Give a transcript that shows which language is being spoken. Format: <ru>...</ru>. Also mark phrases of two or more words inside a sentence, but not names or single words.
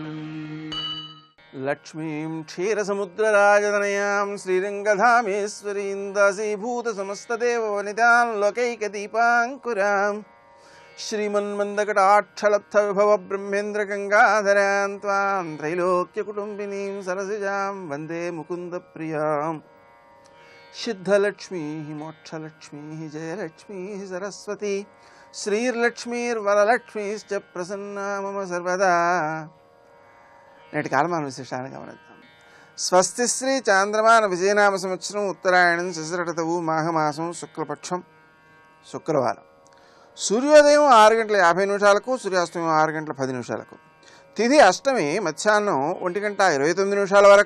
<sa>लक्ष्मीं क्षीरसमुद्रराजतनयां श्रीरङ्गधामेश्वरीं दासीभूतसमस्तदेववनितां लोकैकदीपाङ्कुरां श्रीमन्मन्दकटाक्षलब्धविभव ब्रह्मेन्द्रगङ्गाधरां त्वां त्रैलोक्यकुटुम्बिनीं सरसिजां वन्दे मुकुन्दप्रियां। सिद्धलक्ष्मीः मोक्षलक्ष्मीः जयलक्ष्मीः सरस्वती श्रीर्लक्ष्मीर्वरलक्ष्मीश्च प्रसन्ना मम सर्वदा।</sa> <te>నేటి కాలమాన విశేషాన్ని గమనిద్దాం. స్వస్తి శ్రీ చాంద్రమాన విజయనామ సంవత్సరం ఉత్తరాయణం శశిరటతవు మాఘమాసం శుక్లపక్షం శుక్రవారం. సూర్యోదయం 6:50 సూర్యాస్తమయం 6:10. తిథి అష్టమి మధ్యాహ్నం 1:29 వరకు.</te>